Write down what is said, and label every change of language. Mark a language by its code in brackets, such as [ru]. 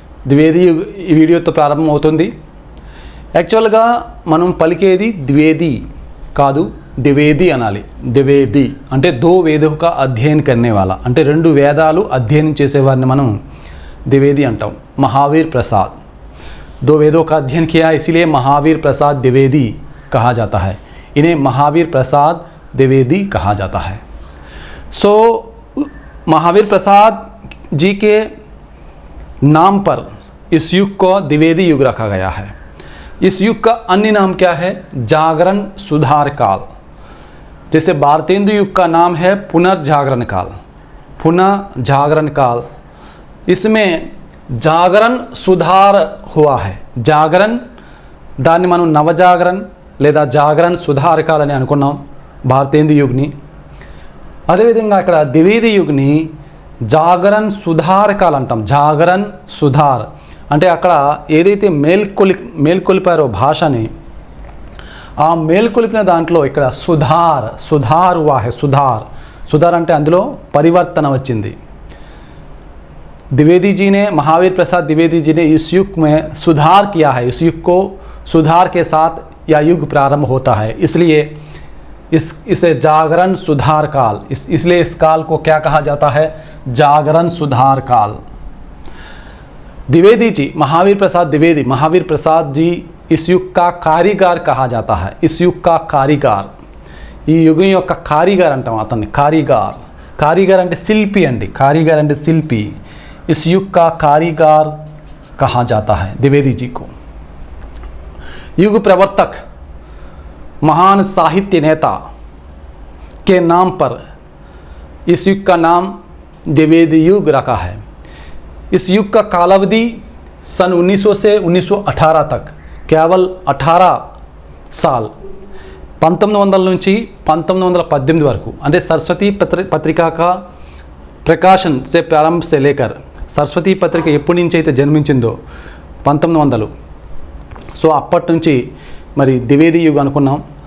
[te] ద్వివేది యుగ్ ఈ వీడియోతో ప్రారంభమవుతుంది. యాక్చువల్గా మనం పలికేది ద్వివేది కాదు, ద్వివేది అనాలి. ద్వివేది అంటే [hi] దో వేదోं का अध्ययन करने वाला, [te] అంటే రెండు వేదాలు అధ్యయనం చేసేవారిని మనం द्विवेदी అంటాం. [hi] महावीर प्रसाद दो वेदों का अध्ययन किया, इसीलिए महावीर प्रसाद द्विवेदी कहा जाता है. इन्हें महावीर प्रसाद द्विवेदी कहा जाता है. सो महावीर प्रसाद जी के नाम पर इस युग को द्विवेदी युग रखा गया है. इस युग का अन्य नाम क्या है? जागरण सुधार काल. जैसे भारतेंदु युग का नाम है पुनर्जागरण काल. पुनर्जागरण काल, इसमें జాగరణ సుధార హువా హై. [te] జాగరణ దాన్ని మనం నవజాగరణ లేదా జాగరణ సుధారకాలని అనుకున్నాం భారతేందు యుగ్ని. అదేవిధంగా ఇక్కడ ద్వివేది యుగ్ని జాగరణ సుధారకాలు అంటాం. జాగరణ సుధార్ అంటే అక్కడ ఏదైతే మేల్కొలిపారో భాషని, ఆ మేల్కొలిపిన దాంట్లో ఇక్కడ [hi] సుధార్ హువా హై. [te] సుధార్ అంటే అందులో పరివర్తన వచ్చింది. [hi] द्विवेदी जी ने, महावीर प्रसाद द्विवेदी जी ने इस युग में सुधार किया है. इस युग को सुधार के साथ यह युग प्रारंभ होता है, इसलिए इसे जागरण सुधार काल, इसलिए इस काल को क्या कहा जाता है? जागरण सुधार काल. द्विवेदी जी, महावीर प्रसाद द्विवेदी, महावीर प्रसाद जी इस युग का कारीगर कहा जाता है. इस युग का कारीगर, [te] ఈ యుగం యొక్క కారీగర్ అంటాం అతన్ని. [hi] కారీగర్ అంటే శిల్పి అండి. కారీగర్ అంటే శిల్పి. इस युग का कारीगर कहा जाता है द्विवेदी जी को. युग प्रवर्तक, महान साहित्य नेता के नाम पर इस युग का नाम द्विवेदी युग रखा है. इस युग का कालावधि सन 1900 से 1918 तक, केवल 18 साल, [te] 1900 నుంచి 1918 వరకు, అంటే సరస్వతి పత్రికా [hi] का प्रकाशन से प्रारंभ से लेकर, [te] సరస్వతి పత్రిక ఎప్పటి నుంచి అయితే జన్మించిందో 1900, సో అప్పటి నుంచి మరి ద్వివేది యుగ్ అనుకున్నాం.